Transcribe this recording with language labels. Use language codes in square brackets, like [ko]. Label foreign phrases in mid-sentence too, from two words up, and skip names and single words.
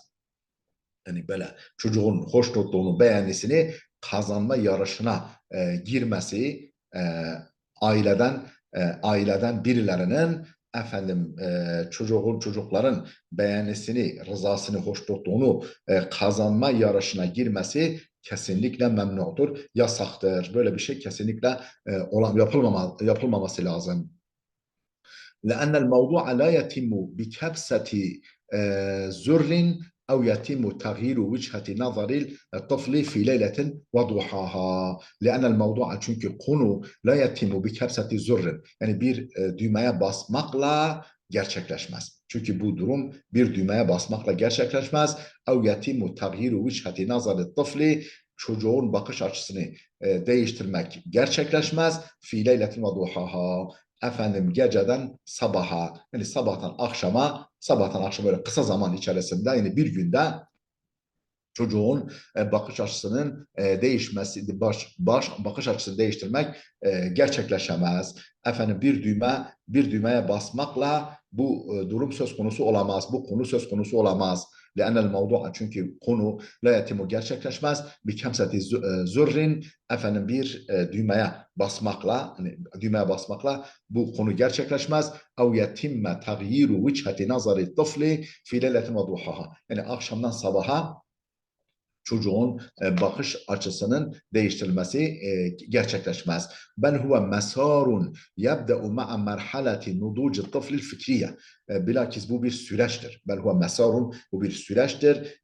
[tr] Yani böyle çocuğun hoşnutluğunu, beğenisini kazanma yarışına girmesi aileden birilerinin efendim çocukların beğenisini, rızasını, hoşnutluğunu kazanma yarışına girmesi kesinlikle memnudur, yasaktır. Böyle bir şey kesinlikle yapılmaması lazım. [ar] لأن الموضوع لا يتم بكبسة زر أو يتم تغيير وجهة نظر الطفل في ليلة وضحاها. لأن الموضوع, [tr] çünkü konu [ar] لا يتم بكبسة زر, [tr] yani bir düğmeye basmakla gerçekleşmez. Çünkü bu durum bir düğmeye basmakla gerçekleşmez. [ar] اَوْ يَتِمُ تَغْيِيرُ وِجْهَةِ نَظَرِ الطِّفْلِ [tr] Çocuğun bakış açısını değiştirmek gerçekleşmez. [ar] فِي لَيْلَةٍ وَضُحَاهَا [tr] Efendim geceden sabaha, yani sabahtan akşama, sabahtan akşama böyle kısa zaman içerisinde, yani bir günde çocuğun bakış açısının değişmesi, bakış açısını değiştirmek gerçekleşemez. Efendim bir düğmeye basmakla bu durum söz konusu olamaz. Bu konu söz konusu olamaz. [ar] لأن الموضوع [tr] çünkü konu [ar] لا يتم [tr] gerçekleşmez. Bir [ar] كبسة زر [tr] efendim bir düğmeye basmakla bu konu gerçekleşmez. [ar] اَوْ يَتِمَّ تَغْيِيرُ وِجْهَةِ نَظَرِ الطِّفْلِ فِي لَيْلَةٍ وَضُحَاهَا [tr] Yani akşamdan sabaha çocuğun bakış açısının değiştirilmesi gerçekleşmez. [ar] بل هو مسار يبدأ مع مرحلة نضوج الطفل الفكرية. [tr] Bilakis bu bir süreçtir. [ar] بل هو مسار, [tr] bu bir süreçtir.